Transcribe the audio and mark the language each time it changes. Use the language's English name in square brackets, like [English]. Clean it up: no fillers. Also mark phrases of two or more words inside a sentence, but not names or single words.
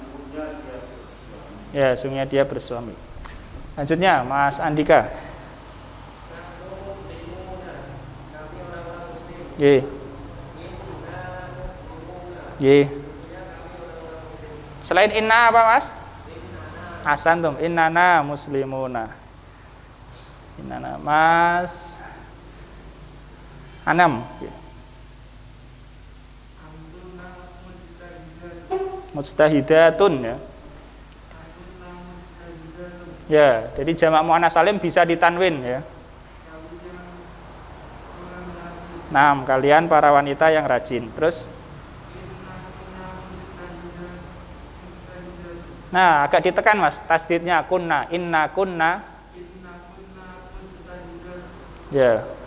[Indonesian] Ya, sesungguhnya dia bersuami. Lanjutnya, Mas Andika. Selain inna apa, Mas? [Arabic] Asantum, innana muslimuna. Innana, Mas Anam. Mujtahidatun ya. [Indonesian] Ya, jadi jamak muannats salim bisa ditanwin ya. Kalian para wanita yang rajin. Terus agak ditekan Mas, tasdidnya kunna, [Arabic] inna kunna. [Indonesian] Ya.